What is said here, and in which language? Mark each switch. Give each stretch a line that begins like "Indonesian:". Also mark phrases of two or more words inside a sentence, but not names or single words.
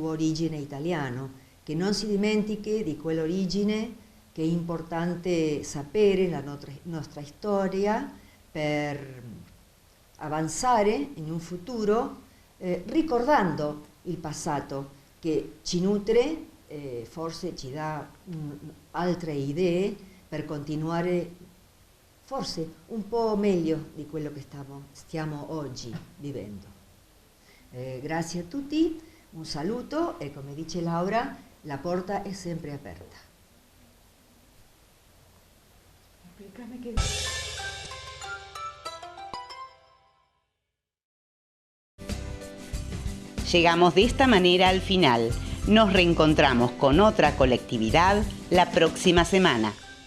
Italian: origine italiano, che non si dimentichi di quell'origine, che è importante sapere la nostra storia per avanzare in un futuro ricordando il passato che ci nutre, forse ci dà altre idee per continuare forse un po' meglio di quello che stiamo oggi vivendo. Grazie a tutti, un saluto e come dice Laura, la porta è sempre aperta.
Spanish: Llegamos de esta manera al final. Nos reencontramos con otra colectividad la próxima semana.